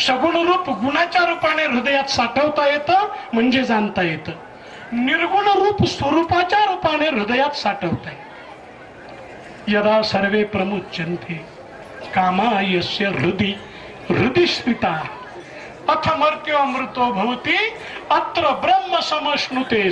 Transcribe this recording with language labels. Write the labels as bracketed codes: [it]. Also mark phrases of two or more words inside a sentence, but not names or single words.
[mr] सगुण रूप गुणाच्या रूपाने हृदयात साठवता येतं म्हणजे जाणता येतं. निर्गुण रूप स्वरूपाच्या रूपाने हृदयात साठवता येतं. [sa] यदा सर्वे प्रमुच्यन्ते कामा यस्य हृदि हृदिस्मिता अथ मर्त्यो अमृतो भवति अत्र ब्रह्म समश्नुते.